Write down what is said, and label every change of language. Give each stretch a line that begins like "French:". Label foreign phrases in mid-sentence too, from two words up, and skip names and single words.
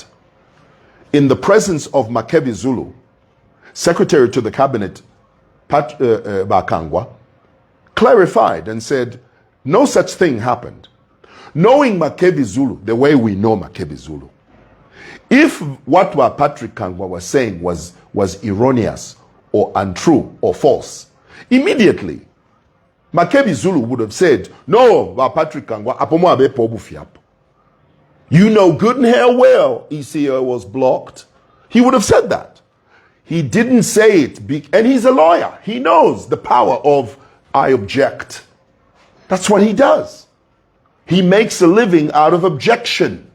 English: In the presence of Makebi Zulu, Secretary to the Cabinet, Bakangwa, clarified and said, no such thing happened. Knowing Makebi Zulu, the way we know Makebi Zulu, if what Patrick Kangwa was saying was erroneous or untrue or false, immediately Makebi Zulu would have said, no, Patrick Kangwa,
Bemba: apomoabe pobufiapo.
English: You know good and hell well ECL was blocked. He would have said that. He didn't say it, and he's a lawyer. He knows the power of I object. That's what he does. He makes a living out of objection.